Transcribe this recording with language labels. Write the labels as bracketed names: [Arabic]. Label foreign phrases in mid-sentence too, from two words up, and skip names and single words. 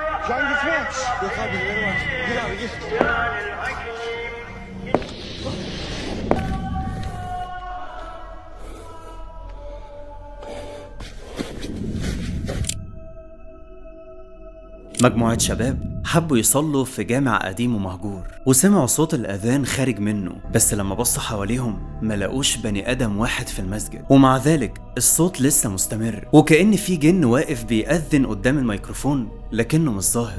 [Turkish] Can gitme. Yok abi birileri var. Gir abi gir. [Arabic] مجموعة شباب حبوا يصلوا في جامع قديم ومهجور، وسمعوا صوت الأذان خارج منه، بس لما بصوا حواليهم ما لقوش بني آدم واحد في المسجد، ومع ذلك الصوت لسه مستمر، وكأن في جن واقف بيأذن قدام الميكروفون لكنه مش ظاهر.